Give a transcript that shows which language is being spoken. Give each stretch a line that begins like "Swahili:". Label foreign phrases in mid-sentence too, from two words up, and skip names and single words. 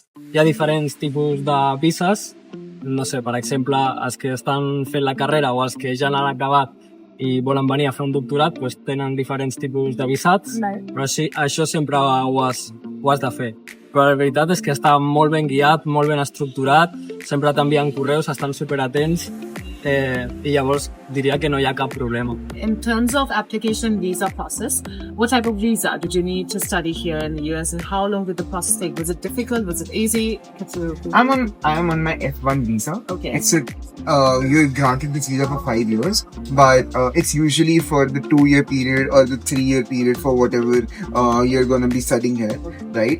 Catalan: Hi ha diferents tipus de vises, no sé, per exemple, els que estan fent la carrera o els que ja l'han acabat i volen venir a fer un doctorat, doncs tenen diferents tipus de visats, però això sempre ho has de fer. Però la veritat és que està molt ben guiat, molt ben estructurat, sempre t'envien correus, estan superatents, i llavors diria que no hi ha cap problema.
English: In terms of application visa process, what type of visa did you need to study here in the US and how long did the process take? Was it difficult? Was it easy? I am on my F1 visa. Okay. It's you're granted this visa for 5 years, but it's usually for the 2-year period or the 3-year period for whatever you're going to be studying here, right?